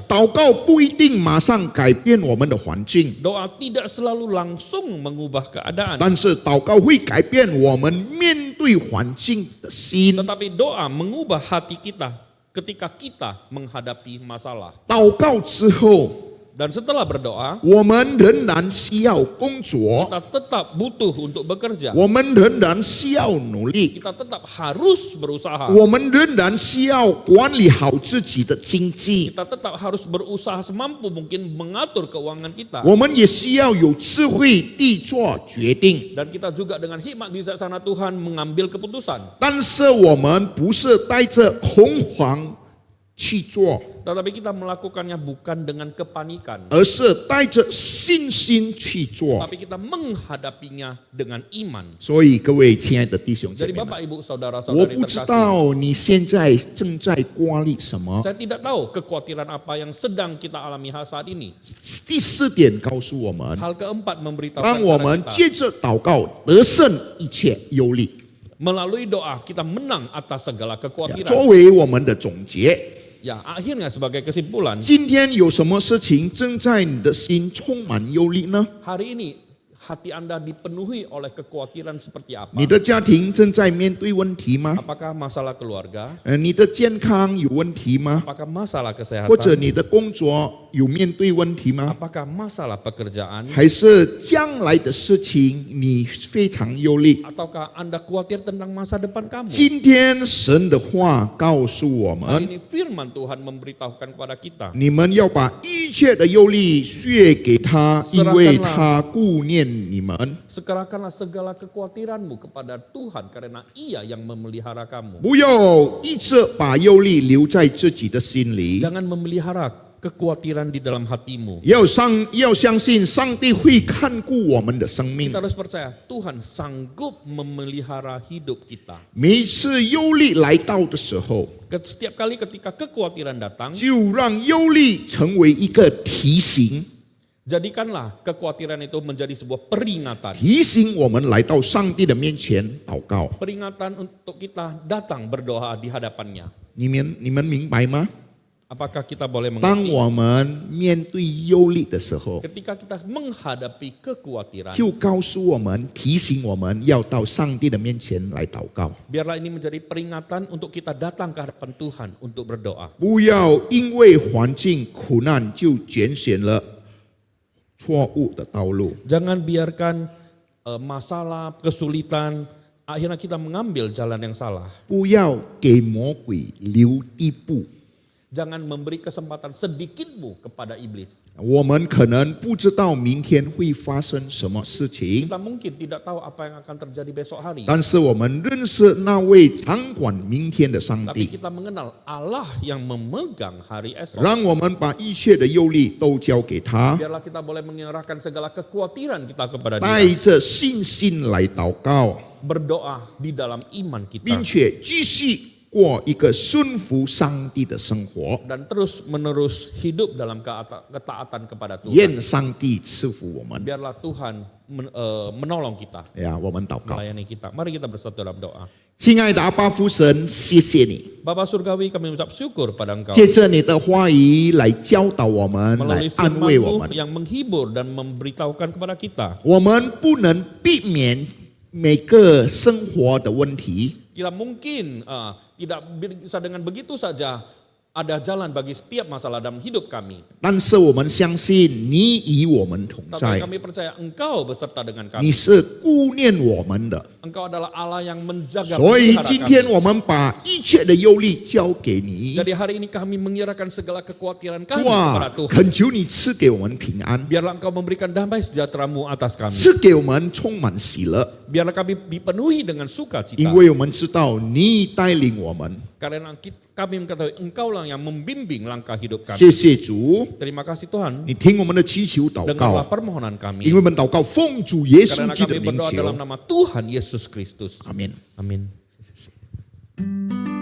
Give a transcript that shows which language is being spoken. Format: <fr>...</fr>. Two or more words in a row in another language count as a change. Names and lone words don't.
<zh>祷告不一定马上改变我们的环境，</zh> <id>Doa tidak selalu langsung mengubah keadaan.</id> <zh>但是祷告会改变我们面对环境的心。</zh> <id>Tetapi doa mengubah hati kita ketika kita menghadapi masalah.</id> <zh>祷告之后，</zh> <id>Dan setelah berdoa,</id> <zh>我们仍然需要工作，</zh> <id>kita tetap butuh untuk bekerja.</id> <zh>我们仍然需要努力，</zh> <id>Kita tetap harus berusaha.</id> <zh>我们仍然需要管理好自己的经济，</zh> <id>Kita tetap harus berusaha semampu mungkin mengatur keuangan kita.</id> <zh>我们也需要有智慧地做决定。</zh> <id>Dan kita juga dengan hikmat bijaksana Tuhan mengambil keputusan.</id> <zh>但是我们不是带着恐慌去做，</zh> <id>Tetapi kita melakukannya bukan dengan kepanikan.</id> <zh>而是带着信心去做。</zh> <id>Tapi kita menghadapinya dengan iman.</id> <zh>所以各位亲爱的弟兄姐</zh> <id>Jadi</id> <zh>妹们，</zh> <id>Bapak Ibu</id> <zh>我</zh> <id>Saudara-saudari</id> <zh>不知</zh> <id>terkasih,</id> <zh>道你现在正在挂虑什么。</zh> <id>saya tidak tahu kekhawatiran apa yang sedang kita alami saat ini.</id> <zh>第四点告诉我们，</zh> <id>Hal keempat memberitahukan</id> <zh>当我</zh> <id>kepada</id> <zh>们</zh> <id>kita,</id> <zh>借着祷告得胜一切忧虑。</zh> <id>melalui doa kita menang atas segala kekhawatiran.</id> <zh>作为我们的总结，</zh> <id>Ya, akhirnya sebagai kesimpulan,</id> <zh>今天有什么事情正在你的心充满忧虑呢？</zh> <id>hari ini hati Anda dipenuhi oleh kekhawatiran seperti apa?</id> <zh>你的家庭正在面对问题吗？</zh> <id>Apakah masalah keluarga?</id> <zh>你的健康有问题吗？</zh> <id>Apakah masalah</id> <zh>或者</zh> <id>kesehatan?</id> <zh>你的工作有面对问题吗？</zh> <id>Apakah masalah pekerjaan?</id> <zh>还是将来的事情你非常忧虑？</zh> <id>Ataukah Anda khawatir tentang masa depan kamu?</id> <zh>今天神的话告诉我</zh> <id>Hari</id> <zh>们，</zh> <id>ini firman Tuhan memberitahukan kepada kita,</id> <zh>你们要把一切的忧虑卸给他，因为他顾念你们。</zh> <id>serahkanlah segala kekhawatiranmu kepada Tuhan karena Ia yang memelihara kamu.</id> <zh>不要一直把忧虑留在自己的心里，</zh> <id>Jangan memelihara kekhawatiran di dalam hatimu.</id> <zh>要相信上帝会看顾我们的生命</zh> <id>Kita。harus percaya Tuhan sanggup memelihara hidup kita.</id> <zh>每一次忧虑来到的时候，</zh> <id>Setiap kali ketika kekhawatiran datang,</id> <zh>就让忧虑成为一个提醒，</zh> <id>jadikanlah kekhawatiran itu menjadi sebuah peringatan.</id> <zh>提醒我们来到上帝的面前祷告。</zh> <id>Peringatan untuk kita datang berdoa di hadapannya.</id> <zh>你们明白吗？</zh> <id>Apakah kita boleh</id> <zh>当</zh> <id>mengerti?</id> <zh>我们面对忧虑的时候，</zh> <id>Ketika kita menghadapi kekhawatiran,</id> <zh>就告诉我们、提醒我们要到上帝的面前来祷告，</zh> <id>biarlah ini menjadi peringatan untuk kita datang ke hadapan Tuhan untuk berdoa.</id> <zh>不要因为环境苦难就拣选了错误的道路。</zh> <id>Jangan biarkan masalah, kesulitan, akhirnya kita mengambil jalan yang salah.</id> <zh>不要给魔鬼留地步。</zh> <id>Jangan memberi kesempatan sedikitmu kepada iblis.</id> <zh>我们可能不知道明天会发生什么事情，</zh> <id>Kita mungkin tidak tahu apa yang akan terjadi besok hari.</id> <zh>但是我们认识那位掌管明天的上</zh> <id>Tapi</id> <zh>帝，</zh> <id>kita mengenal Allah yang memegang hari esok.</id> <zh>让我们把一切的忧虑都交给他，</zh> <id>Biarlah kita boleh menyerahkan segala kekhawatiran kita kepada</id> <zh>带</zh> <id>Dia.</id> <zh>着信心来祷告，</zh> <id>Berdoa di dalam iman</id> <zh>并</zh> <id>kita.</id> <zh>且继续过一个顺服上帝的生活。</zh> <id>dan terus menerus hidup dalam ketaatan kepada Tuhan.</id> <zh>愿上帝赐福我们。</zh> <id>Biarlah Tuhan menolong kita,</id> <zh>我们祷告。</zh> <id>melayani kita. Mari kita bersatu dalam doa.</id> <zh>亲爱的阿爸父神，谢谢你，</zh> <id>Bapa Surgawi, kami mengucap syukur pada Engkau</id> <zh>借着你的话语来教导我们，来</zh> <id>melalui</id> <zh>安慰我</zh> <id>firman-Mu</id> <zh>们。</zh> <id>yang menghibur dan memberitahukan kepada kita.</id> <zh>我们不能避免每个生活的问题，</zh> <id>Kita mungkin tidak bisa dengan begitu saja ada jalan bagi setiap masalah dalam hidup kami.</id> <zh>但是我们相信你与我们同</zh> <id>Tapi</id> <zh>在，</zh> <id>kami percaya Engkau beserta dengan</id> <zh>你</zh> <id>kami.</id> <zh>是顾念我们的。</zh> <id>Engkau adalah Allah yang menjaga</id> <zh>所以</zh> <id>memelihara</id> <zh>今天</zh> <id>kami.</id> <zh>我们把一切的忧虑交给你，</zh> <id>Jadi hari ini kami menyerahkan segala kekhawatiran kami</id> <zh>主啊</zh> <id>kepada，Tuhan.</id> <zh>恳求你赐给我们平安，</zh> <id>Biarlah Engkau memberikan damai sejahtera-Mu atas kami.</id> <zh>赐给我们充满喜乐，</zh> <id>Biarlah kami dipenuhi dengan sukacita.</id> <zh>因为我们知道你带领我们。</zh> <id>Karena kami mengetahui Engkaulah yang membimbing langkah hidup</id> <zh>谢</zh> <id>kami.</id> <zh>谢主，</zh> <id>Terima kasih Tuhan.</id> <zh>你听我们的祈求祷</zh> <id>Dengarlah</id> <zh>告，</zh> <id>permohonan</id> <zh>因为</zh> <id>kami.</id> <zh>我们祷告奉主耶稣</zh> <id>Karena</id> <zh>基督的</zh> <id>kami</id> <zh>名</zh> <id>berdoa</id> <zh>求，</zh> <id>dalam nama Tuhan Yesus Kristus.</id> <zh>阿门。</zh> <id>Amin.</id>